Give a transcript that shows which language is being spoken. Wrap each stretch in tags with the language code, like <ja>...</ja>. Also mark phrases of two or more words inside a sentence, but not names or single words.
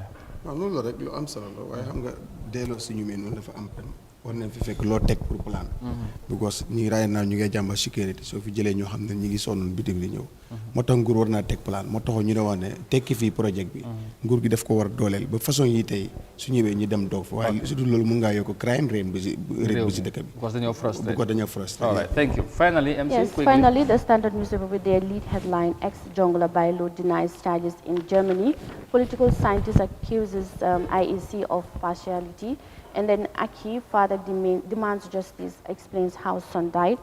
<wo>waaw loolu la rek lu am solo la waaye xam nga delloo si ñu mel noonu dafa am pen war nañ fi fekk loo teg pour plan because ñi raay naa ñu ngi jàmba sécurité soo fi jëlee ñoo xam ne ñi ngi sonnoon bitim di ñëw moo tax nguur war naa teg plan moo taxoon ñu ne wax ne tekki fii projet bi nguur gi daf ko war a dooleel ba façon yi tey su ñëwee ñu dem doog fa waaye surtout loolu mun ngaa yokk</wo> <en>crime rate</en> <wo>bi si dëkk bi because dañoo frustrate because dañoo frustrate.</wo> <en>All right, thank you. Finally, MC, yes, quickly. finally, the Standard newspaper with their lead headline, ex-jungler Bailo denies charges in Germany. Political scientist accuses IEC of partiality. And then Aki further demands justice, explains how son died.</en>